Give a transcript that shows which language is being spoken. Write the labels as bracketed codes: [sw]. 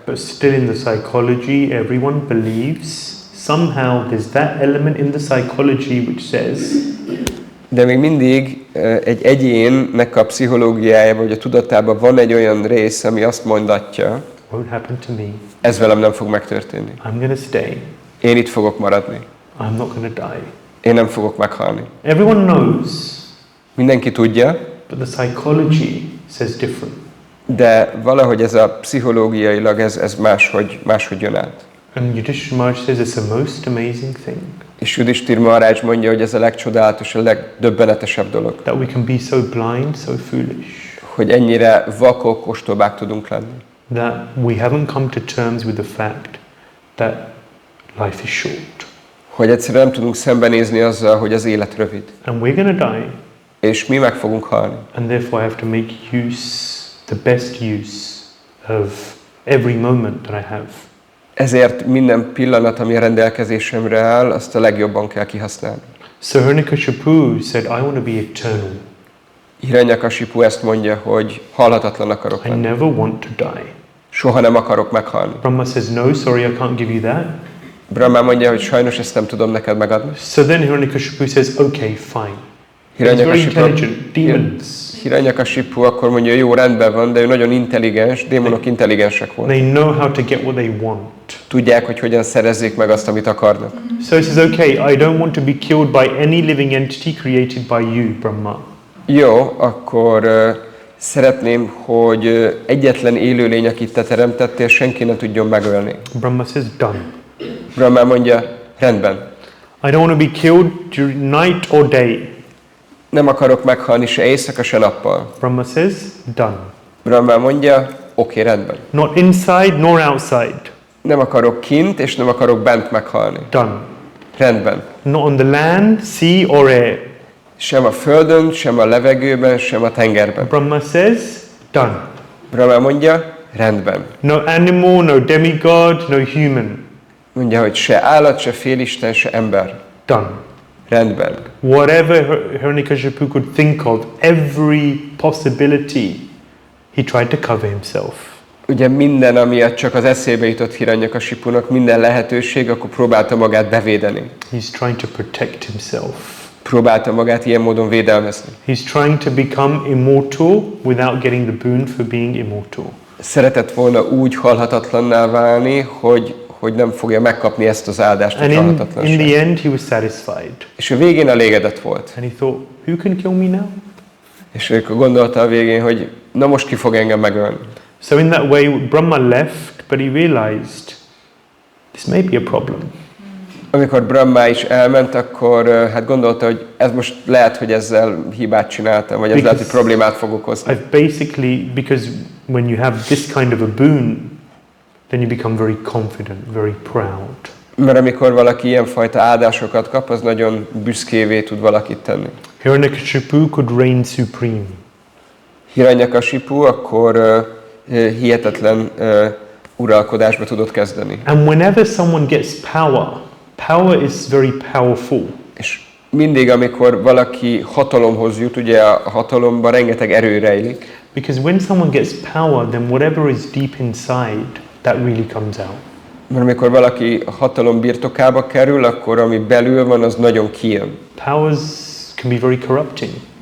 [en] But still in the psychology, everyone believes somehow there's that element in the psychology which says. [hu] De még mindig egy egyénnek a pszichológiájában, vagy a tudatában van egy olyan rész, ami azt mondatja, [en] won't happen to me. [hu] Ez velem nem fog megtörténni. [en] I'm going to stay. [hu] Én itt fogok maradni. [en] I'm not going to die. [hu] Én nem fogok meghalni. [en] Everyone knows. [hu] Mindenki tudja. [en] But the psychology says different. [hu] De valahogy ez a pszichológiailag ez máshogy jön át. [en] And Yudhishthira Maharaj says it's the most amazing thing. [hu] És Yudhishthira Maharaj mondja, hogy ez a legcsodálatos, a legdöbbenetesebb dolog. [en] That we can be so blind, so foolish. [hu] Hogy ennyire vakok, ostobák tudunk lenni. [en] That we haven't come to terms with the fact that life is short. [hu] Hogy egyszerűen nem tudunk szembenézni azzal, hogy az élet rövid. [en] And we're going to die. [hu] És mi meg fogunk halni. [en] And therefore I have to make the best use of every moment that I have. [hu] Ezért minden pillanat, ami a rendelkezésemre áll, azt a legjobban kell kihasználni. [en] So Hiranyakashipu said, I want to be eternal. [hu] Hiranyakashipu ezt mondja, hogy halhatatlan akarok lenni. [en] I never want to die. [hu] Soha nem akarok meghalni. [en] Brahma says, no, sorry, I can't give you that. [hu] Brahma mondja, hogy sajnos ezt nem tudom neked megadni. [en] So then Hiranyakashipu says, okay, fine. He's very intelligent. Demons. [hu] Hiranyakashipu akkor mondja, jó, rendben van, de ő nagyon intelligens, démonok intelligensek voltak. [en] They know how to get what they want. [hu] Tudják, hogy hogyan szerezzék meg azt, amit akarnak. [en] So he says, okay, I don't want to be killed by any living entity created by you, Brahma. [hu] Jó, akkor szeretném, hogy egyetlen élőlény, akit te teremtettél, senki ne tudjon megölni. [en] Brahma says, done. [hu] Brahma mondja, rendben. [en] I don't want to be killed during night or day. [hu] Nem akarok meghalni se éjszaka, se nappal. [en] Brahma says, done. [hu] Brahma mondja, oké, rendben. [en] Not inside nor outside. [hu] Nem akarok kint, és nem akarok bent meghalni. [en] Done. [hu] Rendben. [en] Not on the land, sea or air. [hu] Sem a földön, sem a levegőben, sem a tengerben. [en] Brahma says, done. [hu] Brahma mondja, rendben. [en] No animal, no demigod, no human. [hu] Mondja, hogy se állat, se félisten, se ember. [en] Done. [hu] Rendben. [en] Whatever Hiranyakashipu could think of, every possibility, he tried to cover himself. [hu] Ugye minden, ami csak az eszébe jutott Hiranyakashipunak, minden lehetőség, akkor próbálta magát bevédeni. [en] He's trying to protect himself. [hu] Próbálta magát ilyen módon védelmezni. [en] He's trying to become immortal without getting the boon for being immortal. [hu] Szeretett volna úgy halhatatlanná válni, hogy nem fogja megkapni ezt az áldást, hogy halhatatlanság. [en] In the end he was satisfied. [hu] És a végén elégedett volt. [en] And he thought, who can kill me now? [hu] És akkor gondolta a végén, hogy na most ki fog engem megölni. [en] So in that way, Brahma left, but he realized this may be a problem. [hu] Amikor Brahma is elment, akkor hát gondolta, hogy ez most lehet, hogy ezzel hibát csináltam, vagy ez lehet, hogy problémát fog okozni. [en] Because when you have this kind of a boon, then you become very confident, very proud. [hu] Mert amikor valaki ilyenfajta áldásokat kap, az nagyon büszkévé tud valakit tenni. [en] Hiranyakashipu could reign supreme. [hu] Hiranyakashipu akkor hihetetlen uralkodásba tudott kezdeni. [en] And whenever someone gets power is very powerful. [hu] És mindig, amikor valaki hatalomhoz jut, ugye a hatalomban rengeteg erő rejlik. [en] Because when someone gets power, then whatever is deep inside, that really comes out. [hu] Mert amikor valaki a hatalom birtokába kerül, akkor ami belül van, az nagyon kijön. [en] Powers can be very corrupting.